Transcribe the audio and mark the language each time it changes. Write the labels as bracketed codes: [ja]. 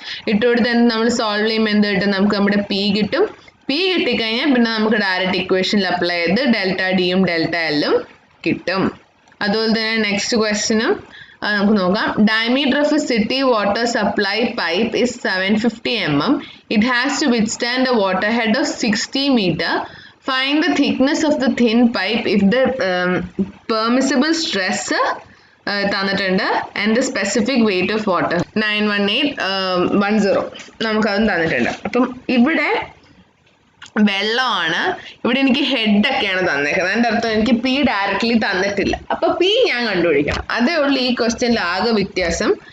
[ml] ഇട്ട് കൊടുത്താൽ നമ്മൾ സോൾവ് ചെയ്യുമ്പോൾ എന്ത് കിട്ടും? നമുക്ക് നമ്മുടെ പി കിട്ടും. പി കിട്ടിക്കഴിഞ്ഞാൽ പിന്നെ നമുക്ക് ഡയറക്റ്റ് ഇക്വേഷനിൽ അപ്ലൈ ചെയ്ത് ΔDയും ΔLഉം കിട്ടും. അതുപോലെ തന്നെ നെക്സ്റ്റ് ക്വസ്റ്റ്യനും നമുക്ക് നോക്കാം. [en] Diameter of a city water supply pipe is 750 mm. It has to withstand a water head of 60 meter. Find the thickness of the thin pipe if the permissible stress [ml] തന്നിട്ടുണ്ട് [en] and the specific weight of water 91810 [ml] നമുക്കതും തന്നിട്ടുണ്ട്. അപ്പം ഇവിടെ വെള്ളമാണ്. ഇവിടെ എനിക്ക് ഹെഡൊക്കെയാണ് തന്നേക്കുന്നത്. അതിൻ്റെ അർത്ഥം എനിക്ക് പി ഡയറക്റ്റ്ലി തന്നിട്ടില്ല. അപ്പോൾ പി ഞാൻ കണ്ടുപിടിക്കണം. അതേ ഉള്ളൂ ഈ ക്വസ്റ്റ്യനിൽ ആകെ വ്യത്യാസം.